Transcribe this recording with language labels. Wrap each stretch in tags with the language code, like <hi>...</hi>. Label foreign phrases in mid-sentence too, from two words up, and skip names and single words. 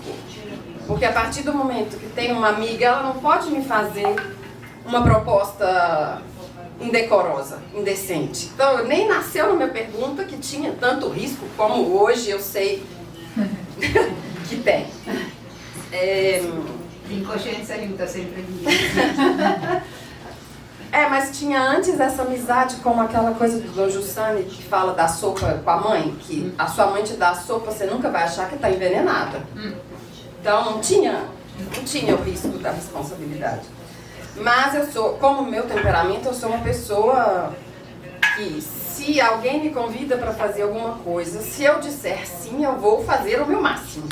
<pt>Porque a partir do momento que tem uma amiga, ela não pode me fazer uma proposta indecorosa, indecente. Então nem nasceu na minha pergunta que tinha tanto risco como hoje eu sei que tem.</pt> <it>L'incoscienza aiuta sempre di</it> <pt>Mas tinha antes essa amizade como aquela coisa do Dom Jussani que fala da sopa com a mãe, que a sua mãe te dá a sopa, você nunca vai achar que está envenenada. Então não tinha o risco da responsabilidade. Mas eu sou, como meu temperamento, eu sou uma pessoa que se alguém me convida para fazer alguma coisa, se eu disser sim, eu vou fazer o meu máximo.</pt>